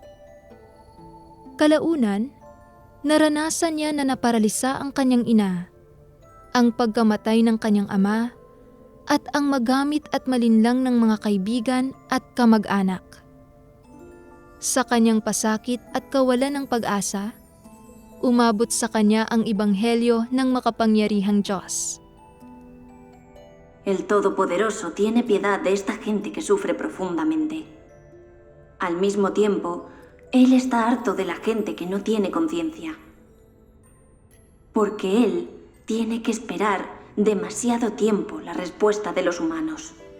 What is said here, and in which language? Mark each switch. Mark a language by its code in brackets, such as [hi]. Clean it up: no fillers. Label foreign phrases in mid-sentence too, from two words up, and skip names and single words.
[tl] Kalaunan, naranasan niya na naparalisa ang kanyang ina, ang pagkamatay ng kanyang ama, at ang magamit at malinlang ng mga kaibigan at kamag-anak. Sa kanyang pasakit at kawalan ng pag-asa, umabot sa kanya ang ebanghelyo ng makapangyarihang Diyos. [es] El Todopoderoso tiene piedad de esta gente que sufre profundamente. Al mismo tiempo, Él está harto de la gente que no tiene conciencia. Porque Él tiene que esperar demasiado tiempo la respuesta de los humanos.